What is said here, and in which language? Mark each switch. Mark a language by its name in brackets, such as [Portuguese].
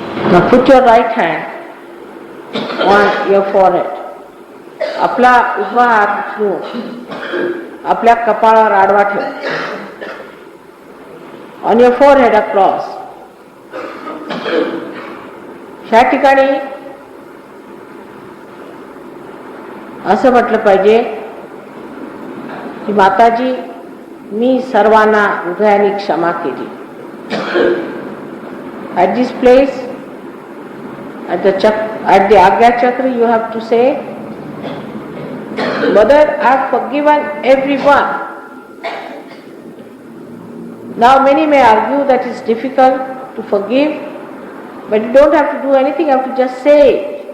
[English] Now put your right hand on your forehead. [Marathi] आपला उजवा हात उचलून आपल्या कपाळावर आडवा ठेव. [English] On your forehead across. [Marathi] ह्या ठिकाणी असं म्हटलं पाहिजे की माताजी मी सर्वांना हृदयाने क्षमा केली. [English] At this place, at the Agya Chakra, you have to say, Mother, I have forgiven everyone. Now many may argue that it's difficult to forgive, but you don't have to do anything, you have to just say it.